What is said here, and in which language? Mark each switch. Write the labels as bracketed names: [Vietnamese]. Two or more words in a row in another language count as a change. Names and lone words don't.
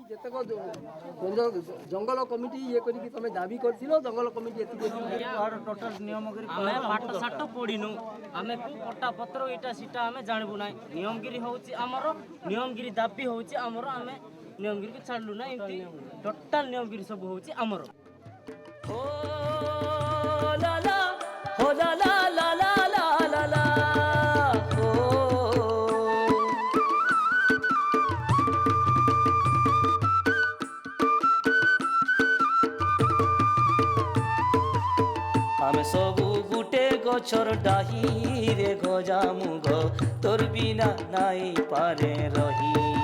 [Odia] ଜଙ୍ଗଲ କମିଟି ଇଏ କରିକି ତମେ ଦାବି କରିଥିଲ ଜଙ୍ଗଲ କମିଟି ଟୋଟାଲ ନିୟମଗିରି ଆମେ ପାଠ ସାଠ ପଢିନୁ ଆମେ ପଟ୍ଟା ପତ୍ର ଏଇଟା ସେଟା ଆମେ ଜାଣିବୁ ନାହିଁ। ନିୟମଗିରି ହଉଛି ଆମର ନିୟମଗିରି ଦାବି ହଉଛି ଆମର ଆମେ ନିୟମଗିରି ଛାଡିଲୁ ନା ଏମିତି ଟୋଟାଲ ନିୟମଗିରି ସବୁ ହଉଛି ଆମର। हो ला ला हो ला ला ला ला ला ला ला हो ଆମେ ସବୁ ଗୁଟେ ଗଛର ଡାହି ରେ ଗଜା ମୁଗ ତୋର ବିନା ନାଇ ପାରେ ରହି